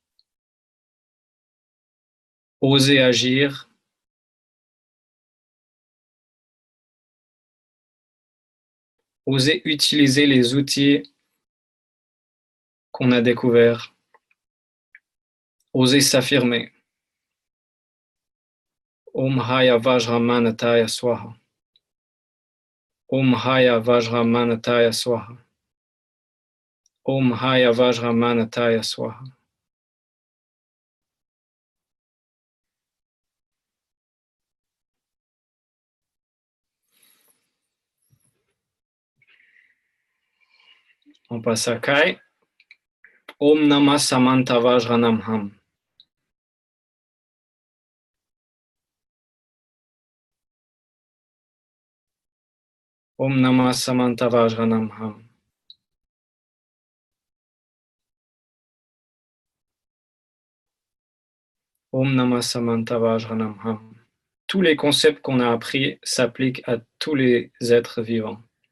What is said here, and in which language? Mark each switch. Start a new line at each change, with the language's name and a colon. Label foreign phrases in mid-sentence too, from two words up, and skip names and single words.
French: Oser agir. Oser utiliser les outils qu'on a découverts. Oser s'affirmer.
Sanskrit: Om Haya Vajramanataya Swaha. Om Haya Vajramanataya Swaha. Om Haya Vajramanataya Swaha.
French: On passe à Kai.
Sanskrit: Om Namah Samanta Vajranamham. Om Namah Samanta Vajranamham. Om Namah Samanta Vajranamham.
French: Tous les concepts qu'on a appris s'appliquent à tous les êtres vivants.